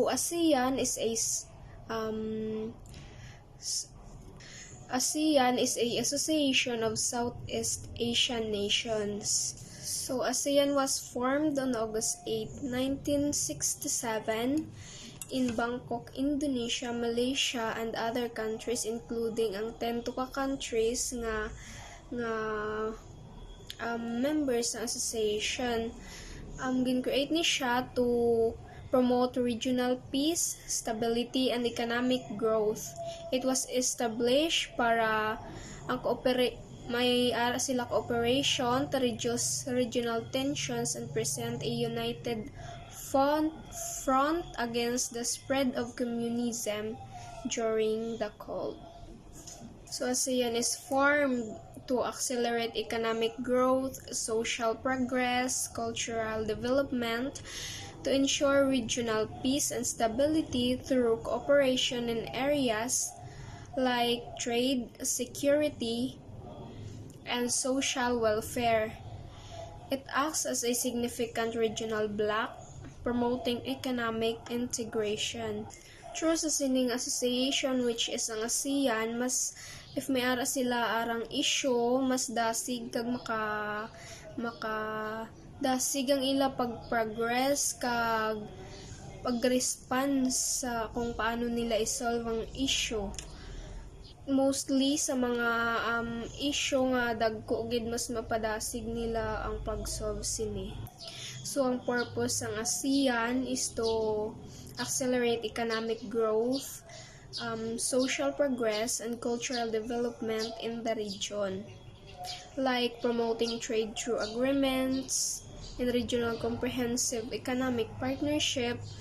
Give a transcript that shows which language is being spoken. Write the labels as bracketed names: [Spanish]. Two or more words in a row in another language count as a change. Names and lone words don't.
[English] So ASEAN is Um, ASEAN is a association of Southeast Asian nations. So ASEAN was formed on August 8, 1967 in Bangkok, Indonesia, Malaysia, and other countries including [Hiligaynon] ang 10 ka [English] countries nga members ng association. [Hiligaynon] Gin-create ni siya [English] to promote regional peace, stability, and economic growth. It was established [Hiligaynon] para may ara sila [English] cooperation to reduce regional tensions and present a united front against the spread of communism during the Cold. So ASEAN is formed to accelerate economic growth, social progress, cultural development, to ensure regional peace and stability through cooperation in areas like trade, security, and social welfare. It acts as a significant regional bloc, promoting economic integration. [Hiligaynon] Through sa sining association [English] which is [Hiligaynon] ang ASEAN, mas if may ara sila arang issue, mas dasig kag maka dasig ang ila pag-progress kag pag-response sa kung paano nila isolve ang issue. Mostly sa mga issue nga dagko gid mas mapadasig nila ang pag-solve sini. [English] So ang purpose ng ASEAN is to accelerate economic growth, social progress, and cultural development in the region, like promoting trade through agreements and regional comprehensive economic partnership,